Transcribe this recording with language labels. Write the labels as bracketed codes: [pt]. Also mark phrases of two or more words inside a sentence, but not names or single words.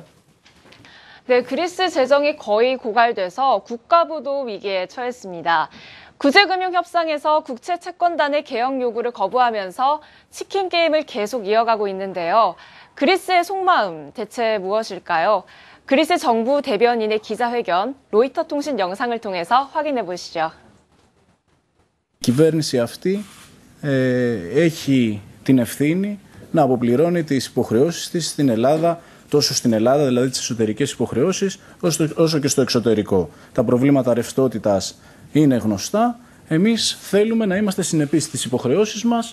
[ko] 네, 그리스 재정이 거의 고갈돼서 국가부도 위기에 처했습니다. 구제금융협상에서 국채 채권단의 개혁 요구를 거부하면서 치킨 게임을 계속 이어가고 있는데요. 그리스의 속마음 대체 무엇일까요? 그리스 정부 대변인의 기자회견, 로이터 통신 영상을 통해서 확인해 보시죠. [el] Η κυβέρνηση αυτή έχει την ευθύνη να αποπληρώνει τις υποχρεώσεις της στην Ελλάδα, τόσο στην Ελλάδα, δηλαδή τις εσωτερικές υποχρεώσεις, όσο και στο εξωτερικό. Τα προβλήματα ρευστότητας είναι γνωστά. Εμείς θέλουμε να είμαστε συνεπείς στις υποχρεώσεις μας.